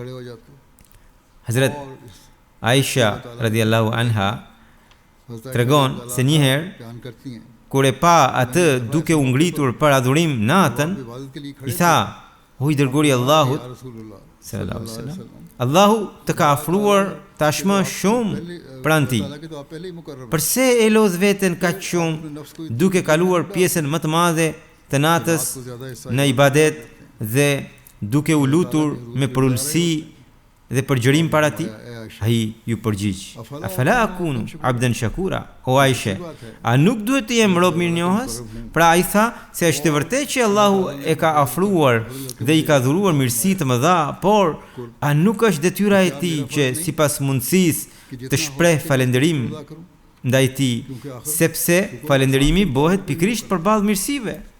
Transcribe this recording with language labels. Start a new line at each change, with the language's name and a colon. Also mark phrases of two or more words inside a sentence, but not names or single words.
Albanian: Hazrat Aisha
Arabic: radhiyallahu anha
Albanian: tregon se njëherë kur e pa atë duke u ngritur për adhurim natën, I tha: "O I dërguari I Allahut
Arabic: sallallahu alaihi wasallam,
Albanian: Allahu të ka afruar tashmë shumë pranë ti. Përse e lodh veten kaq shumë duke kaluar pjesën më të madhe të natës në ibadet dhe duke u lutur me përullësi dhe përgjërim para ti?" Ai ju përgjigj:
Arabic: "Afala akunu abdan shakura?"
Albanian: O Aisha, a nuk duhet të jem rob mirënjohës? Pra ai tha se është e vërtetë që Allahu e ka afruar dhe I ka dhuruar mirësi të mëdha, por a nuk është detyra e tij që sipas mundësisë të shpreh falënderim ndaj tij, sepse falënderimi bëhet pikërisht përballë mirësive.